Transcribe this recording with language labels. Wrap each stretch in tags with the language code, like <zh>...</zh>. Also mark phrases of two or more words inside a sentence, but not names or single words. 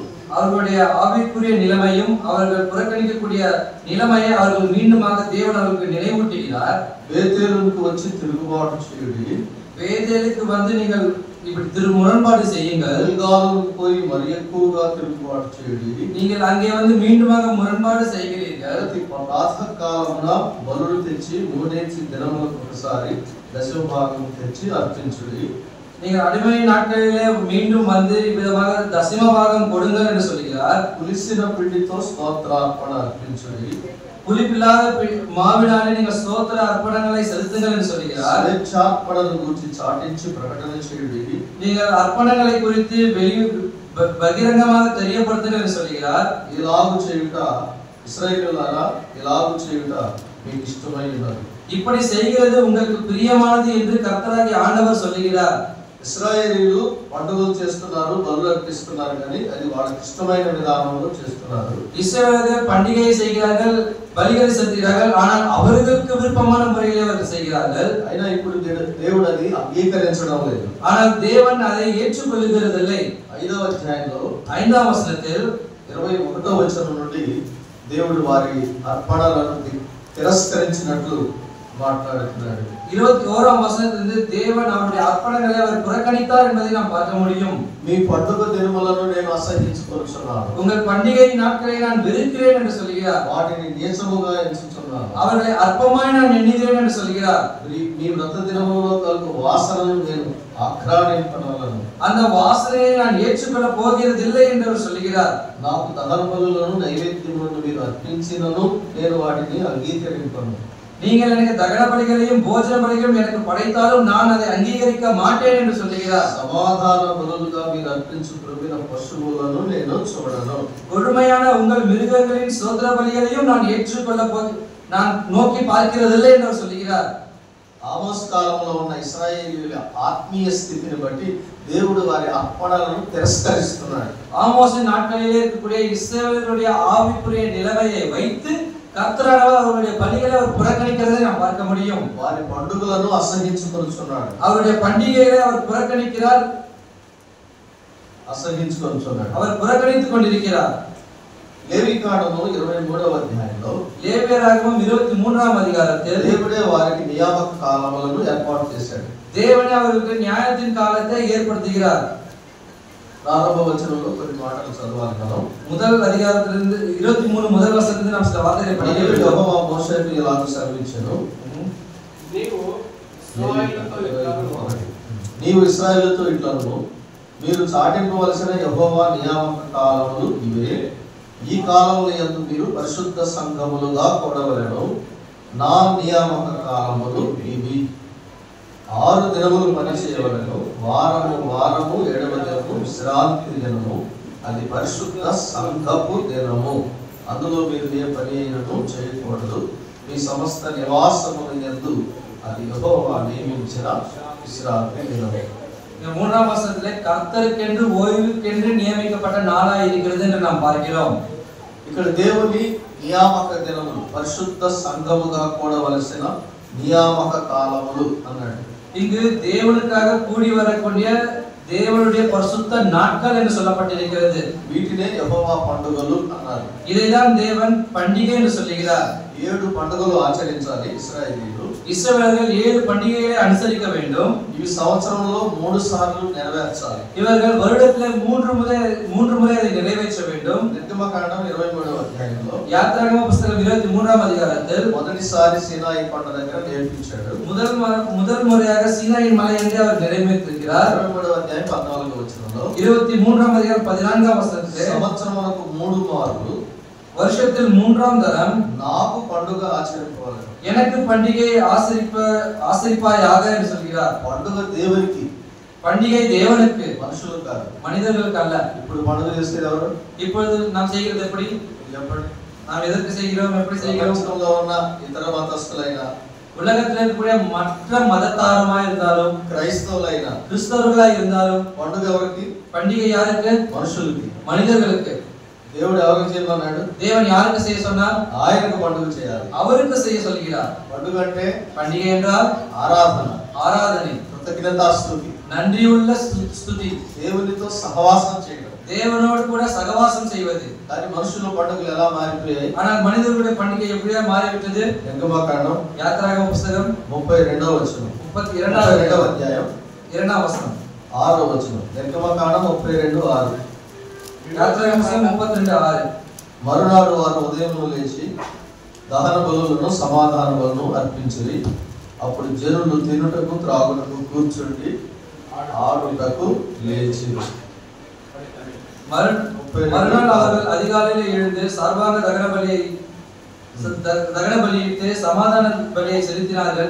<ta>அவர்களுடைய ஆவிக்குரிய நிலைமையும் அவர்கள் புறக்கணிக்கக்கூடிய நிலைமையை அவர்கள் மீண்டுமாக தேவன் அவர்களுக்கு நினைவூட்டுகிறார்.</ta> <te>బేతేలుకు వచ్చి తిరుగుబాటు చేయుడి,</te> <ta>బేతేలుకు வந்து நீங்கள் இப்படி முரண்பாடு செய்யுங்கள்.</ta> <te>గిల్గాలుకు పోయి మరి ఎక్కువగా తిరుగుబాటు చేయుడి,</te> <ta>நீங்கள் அங்கே வந்து மீண்டுமாக முரண்பாடு செய்கிறீர்கள்.</ta> <te>ప్రాతకాలమున బలులు తెచ్చి 3 దినములకు ఒకసారి దశమ భాగం తెచ్చి అర్పించుడి.</te> <ta>நீங்கள் அடிமை நாட்களிலே மீண்டும் வந்து விதமாக தசம பாகம் கொடுங்கள் என்று சொல்கிறார்.</ta> <te>పులిసిన పిండితో స్తోత్రార్పణ అర్పించుడి.</te> <ta>புளிப்பில்லாத மாவினாலே நீங்கள் ஸ்தோத்திர அர்ப்பணங்களை செலுத்துங்கள் என்று சொல்கிறார்.</ta> <te>స్వేచ్ఛార్పణను గురించి చాటించి ప్రకటన చేయుడి.</te> <ta>நீங்கள் అర్పణங்களை குறித்து బహిరంగமாக தெரியப்படுத்துங்கள் என்று சொல்கிறார்.</ta> <te>ఇలాగు చేయుట ఇశ్రాయేలులారా, ఇలాగు చేయుట మీకు ఇష్టమై ఉన్నది.</te> <ta>இப்படி செய்கிறது உங்களுக்கு பிரியமானது என்று கர்த்தராகிய ஆண்டவர் சொல்கிறார்.</ta> <te>ఇశ్రాయేలీయులు పండుగలు చేస్తున్నారు, బలులు అర్పిస్తున్నారు, కానీ అది వాళ్ళకి ఇష్టమైన విధానంలో చేస్తున్నారు.</te> <ta>இஸ்ரவேலர்கள் பண்டிகையை செய்கிறார்கள், பலிகளை செலுத்துகிறார்கள், ஆனால் அவர்களுக்கு விருப்பமான முறையில் அவர்கள் செய்கிறார்கள்.</ta> <te>అయినా ఇప్పుడు దేవుడు అది అంగీకరించడం లేదు.</te> <ta>ஆனால் தேவன் அதை ஏற்றுக்கொள்கிறதில்லை.</ta> <te>5వ అధ్యాయంలో</te> <ta>5వ వచనத்தில்</ta> <te>21వ వచనం నుండి దేవుడు వారి అర్పణలను తిరస్కరించినట్లు మాట్లాడుతున్నాడు.</te> <ta>21వ వచనத்திலிருந்து தேவன் அவருடைய அர்ப்பணங்களை அவர் புறக்கணித்தார் என்பதை நாம் பார்க்க முடியும்.</ta> <te>మీ పండుగ దినములను నేను అసహ్యించుకొనుచున్నాను,</te> <ta>உங்கள் பண்டிகை நாட்களை நான் வெறுக்கிறேன் என்று சொல்கிறார்.</ta> <te>వాటిని నీచముగా ఎంచుచున్నాను,</te> <ta>அவர்களை அற்பமாய் நான் எண்ணுகிறேன் என்று சொல்கிறார்.</ta> <te>మీ వ్రత దినములో కలుగు వాసనను నేను ఆఘ్రానింపనలను,</te> <ta>அந்த வாசனையை நான் ஏற்றுக்கொள்ள போகிறதில்லை என்று அவர் சொல்கிறார்.</ta> <te>నాకు దహన బలులను నైవేద్యములను మీరు అర్పించినను నేను వాటిని అంగీకరింపను.</te> <ta>நீங்கள் எனக்கு தகன பலிகளையும் போஜன பலிகளையும் எனக்கு படைத்தாலும் நான் அதை அங்கீகரிக்க மாட்டேன் என்று சொல்கிறார்.</ta> <te>సమాధాన బలులుగా మీరు అర్పించు ప్రవీణ పశువులను నేను చూడను.</te> <ta>கொடுமையான உங்கள் மிருகங்களின் சோதர பலிகளையும் நான் நான் நோக்கி பார்க்கிறதில்லை என்று அவர் சொல்கிறார்.</ta> <te>ఆమోస్ కాలంలో ఉన్న ఇశ్రాయేలీయుల ఆత్మీయ స్థితిని బట్టి దేవుడు వారి అర్పణలను తిరస్కరిస్తున్నాడు.</te> <ta>ஆமோசின் நாட்களிலே இருக்கக்கூடிய இஸ்ரவேலருடைய ஆவிக்குரிய நிலைமையை வைத்து கர்த்தரானவர் அவருடைய பலிகளை அவர் புறக்கணிக்கிறதை நாம் பார்க்க முடியும்.</ta> <te>వారి పండుగలను అసహించుకొనుచున్నాడు,</te> <ta>அவருடைய பண்டிகைகளை அவர் புறக்கணிக்கிறார்,</ta> <te>అసహించుకొనుచున్నాడు,</te> <ta>அவர் புறக்கணித்துக் கொண்டிருக்கிறார்.</ta> <te>లేవీకాండము 23వ అధ్యాయంలో</te> <ta>லேவியராகமம் 23వ அதிகாரத்தில்</ta> <te>దేవుడే వారికి నియామక కాలములను ఏర్పాటు చేశాడు.</te> <ta>தேவனே அவர்களுக்கு நியாயத்தின் காலத்தை ஏற்படுத்துகிறார்.</ta> <te>ప్రారంభ వచనంలో కొన్ని మాటలు చదవాలి మనం.</te> <ta>முதல் அதிகாரத்திலிருந்து 23 முதல் வசனத்திலிருந்து நாம் சில வார்த்தைகளை படிக்க வேண்டும்.</ta> <te>యెహోవా మోషేకు ఇలాగ సెలవిచ్చెను, నీవు ఇశ్రాయేలుతో ఇట్లను, మీరు చాటింపవలసిన యెహోవా నియామక కాలములు ఇవే. ఈ కాలముల యందు మీరు పరిశుద్ధ సంఘములుగా కూడవలెను. నా నియామక కాలములు ఇవి. 6 దినములు పని చేయవలెను. వారము వారము 7వ దినము విశ్రాంతి దినము, అది పరిశుద్ధ సంఘపు దినము. అందులో మీరు ఏ పని అయినను చేయకూడదు. మీ సమస్త నివాసముల యందు అది యెహోవా నియమించిన విశ్రాంతి దినము.</te> <ta>இந்த 3ஆம் வசனத்திலே கர்த்தருக்கென்று ஓய்வுக்கென்று நியமிக்கப்பட்ட நாளாய் இருக்கிறது என்று நாம் பார்க்கிறோம்.</ta> <te>ఇక్కడ దేవుని నియామక దినములు, పరిశుద్ధ సంఘముగా కూడవలసిన నియామక కాలములు అన్నాడు.</te> <ta>இங்கு தேவனுக்காக கூடி வரக்கூடிய தேவனுடைய பரிசுத்த நாட்கள் என்று சொல்லப்பட்டிருக்கிறது.</ta> <te>వీటినే యెహోవా పండుగలు అన్నారు.</te> <ta>இதைதான் தேவன் பண்டிகை என்று சொல்கிறார்.</ta> <te>7 పండుగలు ఆచరించాలి ఇశ్రాయేలీయులు.</te> <ta>இஸ்ரவேலர்கள் 7 பண்டிகைகளை அனுசரிக்க வேண்டும்.</ta> <te>ఇవి సంవత్సరంలో 3 సార్లు నెరవేర్చాలి.</te> <ta>இவர்கள் வருடத்திலே 3 முறை அதை நிறைவேற்ற வேண்டும்.</ta> <te>నిర్గమకాండం 23వ అధ్యాయంలో</te> <ta>யாத்ராகம புத்தகம் 23ஆம் அதிகாரத்தில்</ta> <te>మొదటిసారి సీనాయి కొండ దగ్గర నేర్పించాడు.</te> <ta>முதல் முறையாக சீனாயின் மலை என்று அவர் நிறைவேற்றிருக்கிறார்.</ta> <te>23వ అధ్యాయం 14వ వచనంలో</te> <ta>23ஆம் அதிகாரம் 14ஆம் வசனத்திலே</ta> <te>సంవత్సరములకు 3 మార్లు</te> <ta>வருஷத்தில் 3ஆம் தரம்</ta> <te>నాకు పండుగ ఆచరింపవలెను.</te> <ta>எனக்கு பண்டிகையை ஆசரிப்பாயாக என்று சொல்கிறார்.</ta> <te>పండుగ దేవునికి,</te> <ta>பண்டிகை தேவனுக்கு,</ta> <te>మనుషులకు కాదు.</te> <ta>மனிதர்களுக்கு அல்ல.</ta> <te>ఇప్పుడు పండుగ చేసేది ఎవరు?</te> <ta>இப்பொழுது நாம் செய்கிறது எப்படி?</ta> <te>చెప్పండి.</te> <ta>நாம் எதற்கு செய்கிறோம், எப்படி செய்கிறோம்?</ta> <te>ప్రపంచంలో ఉన్న ఇతర మతస్థులైన,</te> <ta>உலகத்தில் இருக்கக்கூடிய மற்ற மதத்தாருமாய் இருந்தாலும்,</ta> <te>క్రైస్తవులైన,</te> <ta>கிறிஸ்தவர்களாய் இருந்தாலும்</ta> <te>పండుగ ఎవరికి?</te> <ta>பண்டிகை யாருக்கு?</ta> <te>మనుషులకి.</te> <ta>மனிதர்களுக்கு.</ta> <te>దేవుడు ఎవరికి చేయమన్నాడు?</te> <ta>தேவன் யாருக்கு செய்ய சொன்னார்?</ta> <te>ఆయనకు పండుగ చేయాలి.</te> <ta>அவருக்கு செய்ய சொல்கிறார்.</ta> <te>పండుగ అంటే</te> <ta>பண்டிகை என்றால்</ta> <te>ఆరాధన,</te> <ta>ஆராதனை,</ta> <te>కృతజ్ఞతాస్తుతి,</te> <ta>நன்றியுள்ள ஸ்துதி,</ta> <te>దేవునితో సహవాసం చేయడం.</te> <ta>தேவனோடு கூட சகவாசம் செய்வது.</ta> <te>కానీ మనుషుల పండుగలు ఎలా మారిపోయాయి?</te> <ta>ஆனால் மனிதர்களுடைய பண்டிகை எப்படியா மாறிவிட்டது?</ta> <te>నిర్గమకాండం</te> <ta>யாத்ராகம புத்தகம்</ta> <te>32వ వచనం, 32వ అధ్యాయం 2వ వచనం, 6వ వచనం. నిర్గమకాండం 32:6.</te> <ta>யாத்ராகம புத்தகம் 32:6.</ta> <te>మరునాడు వారు ఉదయమున లేచి దహన బలులను సమాధాన బలులను అర్పించిరి. అప్పుడు జనులు తినుటకు త్రాగుటకు కూర్చుండి ఆడుటకు లేచిరి.</te> <ta>மறுநாள் அவர்கள் அதிகாலையில் எழுந்து சர்வாங்க தகன பலியை தகன பலியிட்டு சமாதான பலியை செலுத்தினார்கள்.</ta>